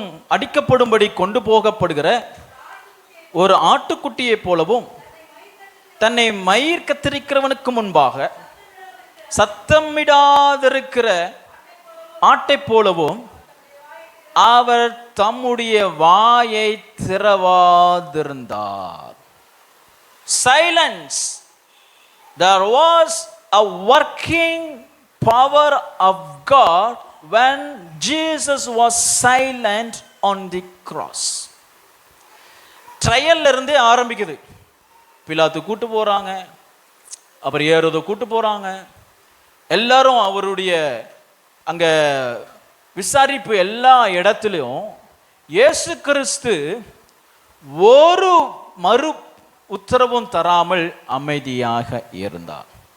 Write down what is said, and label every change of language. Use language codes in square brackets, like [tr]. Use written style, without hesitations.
[ta] அடிக்கப்படும்படி கொண்டு போகப்படுகிற ஒரு ஆட்டுக்குட்டியை போலவும், தன்னை மயிர் கத்திரிக்கிறவனுக்கு முன்பாக சத்தமிடாதிருக்கிற ஆட்டை போலவும் அவர் தம்முடைய வாயை திறவாதிருந்தார். Silence. [en] There was a working power of God when Jesus was silent on the cross. [ta] ட்ரையல்ல இருந்தே ஆரம்பிக்குது. பிலாத்து கூட்டு போறாங்க, அப்புறம் ஏரோதை கூட்டு போறாங்க. எல்லாரும் அவருடைய அங்க விசாரிப்பு எல்லா இடத்துலையும் இயேசு கிறிஸ்து ஒரு மறு உத்தரவும் தராமல் அமைதியாக இருந்தார்.